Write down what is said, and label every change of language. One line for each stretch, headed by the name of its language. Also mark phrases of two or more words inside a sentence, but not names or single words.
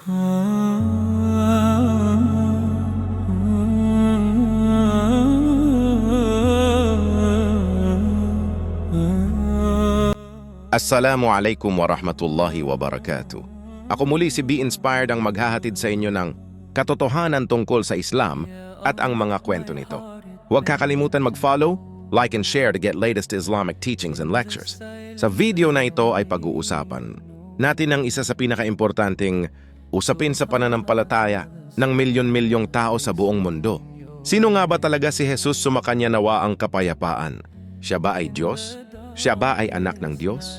Arabic: السلام عليكم ورحمة الله وبركاته.
Filipino: Ako muli si Be Inspired ang maghahatid sa inyo ng katotohanan tungkol sa Islam at ang mga kwento nito. Huwag kakalimutan mag-follow,
English: like and share to get latest Islamic teachings and lectures.
Filipino: Sa video na ito ay pag-uusapan natin ang isa sa pinakaimportanteng usapin sa pananampalataya ng milyon-milyong tao sa buong mundo. Sino nga ba talaga si Jesus sumakanya nawa ang kapayapaan? Siya ba ay Diyos? Siya ba ay anak ng Diyos?